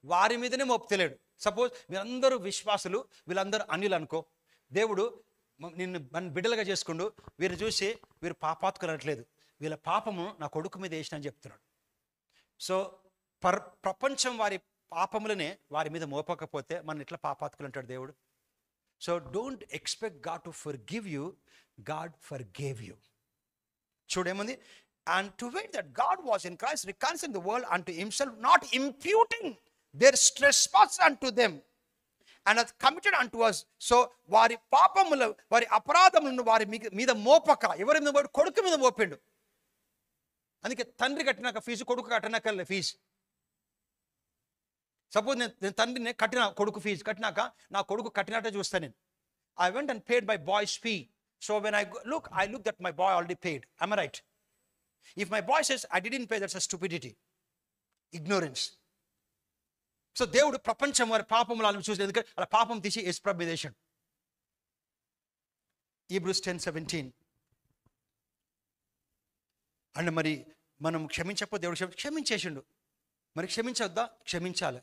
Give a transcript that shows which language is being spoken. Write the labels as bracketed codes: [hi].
[te] వారి మీదనే మోపుతలేడు. సపోజ్ వీళ్ళందరూ విశ్వాసులు, వీళ్ళందరూ అన్యులు అనుకో, దేవుడు మన బిడ్డలుగా చేసుకుంటూ వీరు చూసి వీరు పాపాత్కులు అనట్లేదు, వీళ్ళ పాపము నా కొడుకు మీద వేసిన అని చెప్తున్నాడు. సో ప్రపంచం వారి పాపములనే వారి మీద మోపకపోతే మన ఇట్లా పాపాత్కులు అంటాడు దేవుడు. [en] So don't expect God to forgive you, God forgave you. [te] చూడేముంది? [en] And to wait that God was in Christ reconciling the world unto himself, not imputing their trespass unto them, and hath committed unto us. [te] So వారి పాపములు వారి అపరాధములను వారి మీద మోపక, ఎవరి మీద మోపాడు? కొడుకు మీద మోపిండు. అందుకే తండ్రి కట్టినాక ఫీజు కొడుకు కట్టినాక ఫీజు. సపోజ్ నేను తండ్రిని కట్టిన కొడుకు ఫీజు కట్టినాక నా కొడుకు కట్టినట్టే చూస్తాను నేను. [en] I went and paid my boy's fee. So when I look that my boy already paid. Am I right? If my boy says I didn't pay, that's a stupidity, ignorance. [te] So దేవుడు ప్రపంచం వారి పాపములను చూసి ఎందుకంటే అలా పాపం తీసి యేసుప్రభు మీద వేశాడు. [en] Hebrews 10:17. [te] అంటే మరి మనం క్షమించకపోతే దేవుడు క్షమించేసిండు, మరి క్షమించొద్దా? క్షమించాలి.